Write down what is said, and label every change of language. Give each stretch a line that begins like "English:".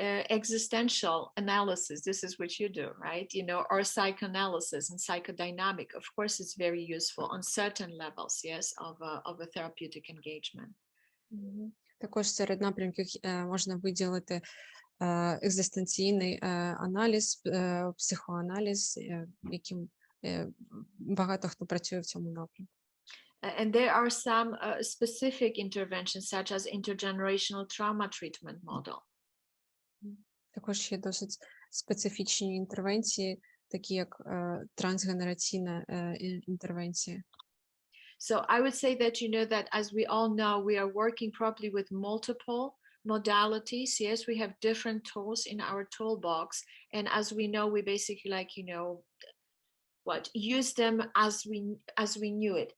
English: Existential analysis, this is what you do, right? Or psychoanalysis and psychodynamic, of course, is very useful on certain levels, yes, of a therapeutic engagement.
Ukrainian: Також серед напрямків можна виділити екзистенційний аналіз, психоаналіз, яким багато хто працює в цьому напрямку.
English: And there are some specific interventions, such as intergenerational trauma treatment model.
Ukrainian: Також є досить специфічні інтервенції, такі як трансгенераційна інтервенція.
English: So I would say that, that as we all know, we are working probably with multiple modalities. Yes, we have different tools in our toolbox. And as we know, we basically like, use them as we knew it.